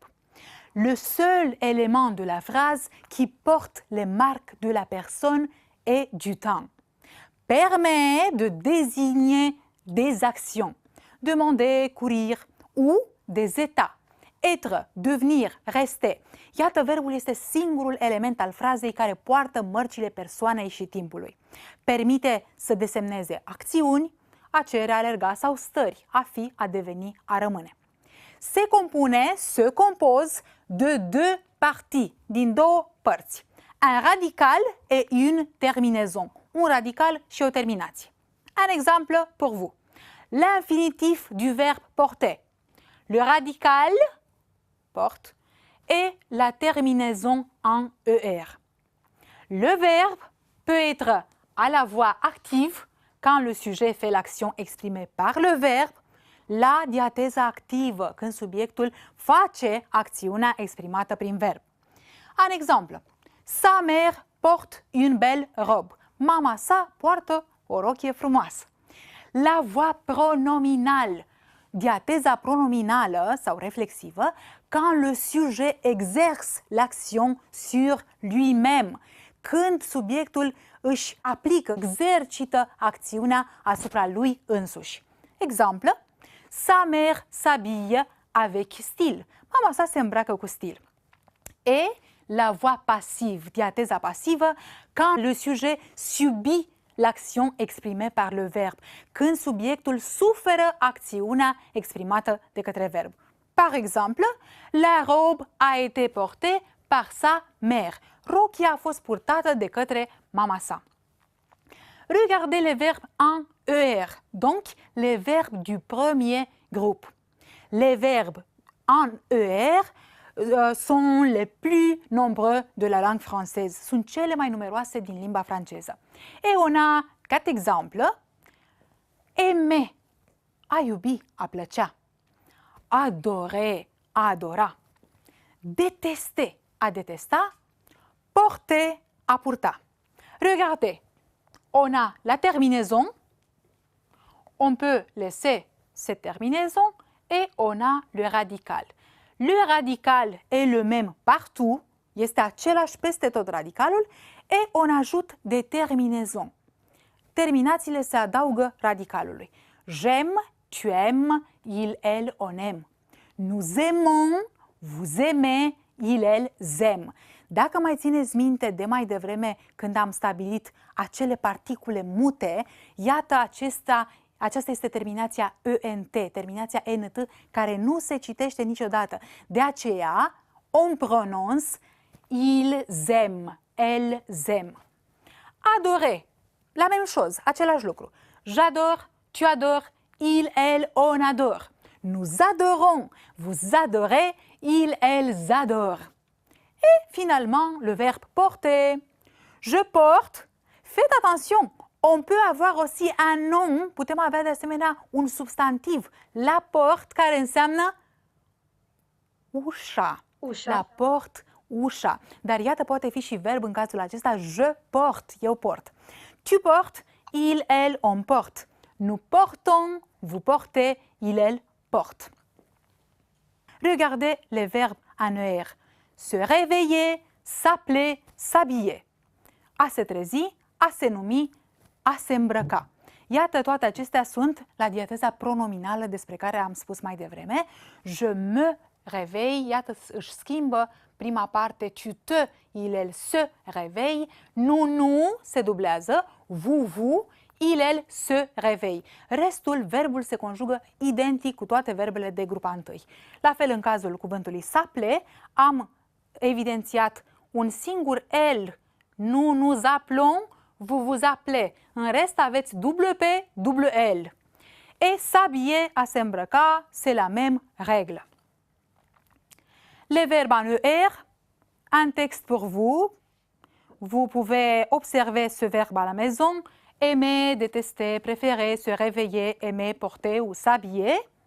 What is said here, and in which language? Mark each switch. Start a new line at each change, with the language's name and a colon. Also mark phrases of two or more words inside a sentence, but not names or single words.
French: Le seul élément de la phrase qui porte les marques de la personne et du temps. Permet de désigner des actions. Demander, courir ou des états. Être, devenir, rester.
Romanian: Iată, verbul este singurul element al frazei care poartă mărcile persoanei și timpului. Permite să desemneze acțiuni, a cere, a alerga sau stări, a fi, a deveni, a rămâne.
French: Se compose de deux parties,
Romanian: din două părți.
French: Un radical et une terminaison.
Romanian: Un radical și o terminație.
French: Un exemple pour vous. L'infinitif du verbe porter. Le radical, porte, et la terminaison en ER. Le verbe peut être à la voix active quand le sujet fait l'action exprimée par le verbe,
Romanian: la diateză activă când subiectul face acțiunea exprimată prin verb.
French: Un exemple. Sa mère porte une belle robe.
Romanian: Mama sa poartă o rochie frumoasă.
French: La voix pronominale.
Romanian: Diateza pronominală sau reflexivă
French: quand le sujet exerce l'action sur lui-même.
Romanian: Când subiectul își aplică, exercită acțiunea asupra lui însuși.
French: Exemple. Sa mère s'habille avec style.
Romanian: Mama sa se îmbracă cu stil.
French: Et la voix passive,
Romanian: diateza pasivă,
French: quand le sujet subit l'action exprimée par le verbe,
Romanian: când subiectul suferă acțiunea exprimată de către verb.
French: Par exemple, la robe a été portée par sa mère.
Romanian: Rochia a fost purtată de către mama sa.
French: Regardez les verbes en ER, donc les verbes du premier groupe. Les verbes en ER sont les plus nombreux de la langue française.
Romanian: Sunt cele mai numeroase din limba franceză.
French: Et on a 4 exemples. Aimer,
Romanian: a iubi, a plăcea. Adorer, a adora. Détester, a detesta. Porter, a purta.
French: Regardez, on a la terminaison. On peut laisser cette terminaison et on a le radical. Le radical est le même partout,
Romanian: este același peste tot radicalul,
French: et on ajoute des terminaisons.
Romanian: Terminațiile se adaugă radicalului.
French: J'aime, Tu aimes, il, elle, on aime. Nous aimons, vous aimez, il, elle, zem.
Romanian: Dacă mai țineți minte de mai devreme când am stabilit acele particule mute, iată aceasta este terminația ENT, terminația NT, care nu se citește niciodată. De aceea,
French: on prononce ils aiment, elles aiment. Adorer, la même chose,
Romanian: același lucru.
French: J'adore, tu adores, il, elle, on adore. Nous adorons, vous adorez, ils, elles adorent. Et finalement, le verbe porter. Je porte. Faites attention, on peut avoir aussi un nom,
Romanian: putem avea de asemenea un substantiv,
French: la porte,
Romanian: care înseamnă ușa. Ușa.
French: La porte,
Romanian: ușa. Dar iată, poate fi și verb în cazul acesta,
French: je porte,
Romanian: eu port.
French: Tu portes, il, elle, on porte. Nous portons, vous portez, il, elle porte. Regardez les verbes en ER. Se réveiller, s'appeler, s'habiller.
Romanian: A se trezi, a se numi, a se îmbrăca. Iată, toate acestea sunt la diateza pronominală despre care am spus mai devreme.
French: Je me réveille,
Romanian: iată, își schimbă prima parte,
French: tu te, il, elle se réveille, nous
Romanian: se dublează,
French: vous, il, elle se réveille.
Romanian: Restul, verbul se conjugă identic cu toate verbele de grupa întâi. La fel în cazul cuvântului s'appeler, am evidențiat un singur L,
French: nous appelons, vous appelez.
Romanian: În rest aveți
French: double P, double L. Et s'habiller,
Romanian: à se îmbrăca,
French: c'est la même règle. Les verbes en ER, un texte pour vous. Vous pouvez observer ce verbe à la maison. Aimer, détester, préférer, se réveiller, aimer, porter ou s'habiller.